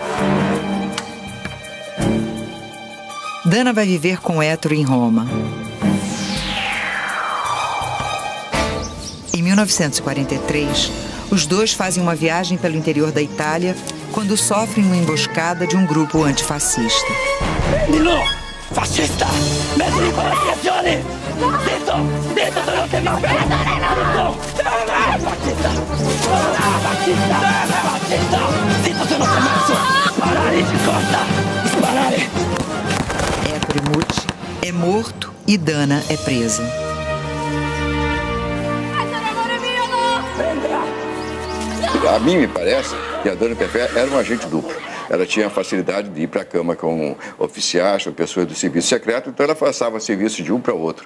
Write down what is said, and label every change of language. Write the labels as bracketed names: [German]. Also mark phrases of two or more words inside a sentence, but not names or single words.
[Portuguese] Dana vai viver com Ettore em Roma. Em 1943, os dois fazem uma viagem pelo interior da Itália quando sofrem uma emboscada de um grupo antifascista. [Italian] Prendilo! Fascista! Mettili con la fiazione! Zitto! Zitto, tu non ti mi aspetta! Fascista! Fascista! Fascista! Zitto, se non ti ammazzo! Sparare de costa! Sparare! [Portuguese] Ettore Muti é morto e Dana é presa. A mim me parece que a Dana Tefé era um agente duplo. Ela tinha a facilidade de ir para a cama com oficiais, com pessoas do serviço secreto, então ela passava serviço de um para o outro.